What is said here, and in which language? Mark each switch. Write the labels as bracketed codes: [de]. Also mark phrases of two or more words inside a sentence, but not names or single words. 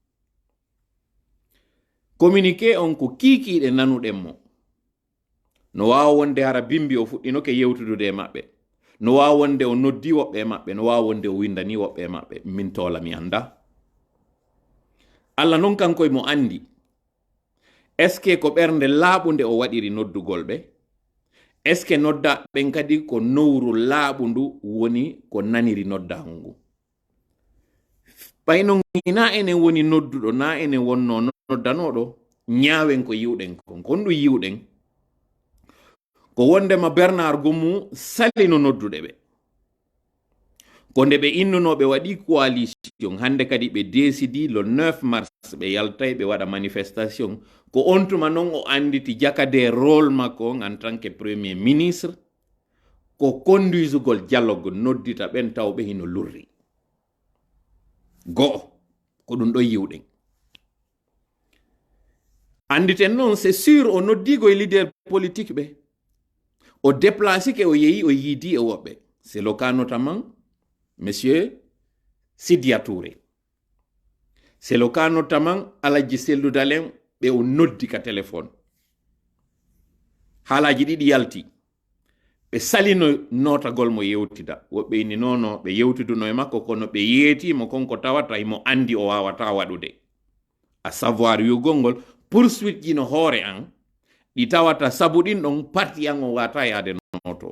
[ff] Communiqué on ko kiikiiɗe nanuɗen mo. No waawa wonde hara bimbi o fuɗɗinoke yewtudude e maɓɓe. No waawa wonde o noddi woɓɓe e maɓɓe. No waawa wonde o windani woɓɓe e maɓɓe. Min toola mi anda. Allah non kankoye mo andi. [fr] Est ce que [ff] ko ɓernde laaɓunde o waɗiri noddugol ɓe? [fr] Est ce que [ff] nodda ɓen kadi ko nowru laaɓu ndu woni ko naniri noddago ngu? Ɓayno na enen woni nodduɗo, na enen wonno noddanoɗo, ñaawen ko yiwɗen kon. Kon ɗum yiwɗen ko wondema Bernard Gomu salino nodduɗe ɓe. Ko nde ɓe innunoɓe waɗi coalition, hande kadi ɓe décidi [fr] le 9 mars [ff] ɓe yaltay ɓe waɗa manifestation. Ko on tuma non o anditi jakade rôle makko [fr] en tant que premier ministre [ff] ko conduisugol dialogue, noddita ɓen tawɓe hino lurri. Go'o ko ɗum ɗo yiwɗen. Anditen non [fr] c'est sûr [ff] o noddigo e [fr] leader politique [ff] ɓe. O déplacé ke o yehi o yiidi e woɓɓe. [fr] C'est le cas notamment Monsieur Sidia Touré. C'est le cas notamment Aladji Sellou Dalem [ff] ɓe o noddi ka téléphone. Haalaji ɗiɗi yalti. Ɓe salino notagol mo yewtida. Woɓɓe inni nono ɓe yewtiduno e makko kono ɓe yeetimo konko tawata imo andi o wawata waɗude. [fr] A savoir [ff] yugol ngol poursuite ji no hoore an ɗi tawata sabu ɗin ɗon parti an o wata yaade noto.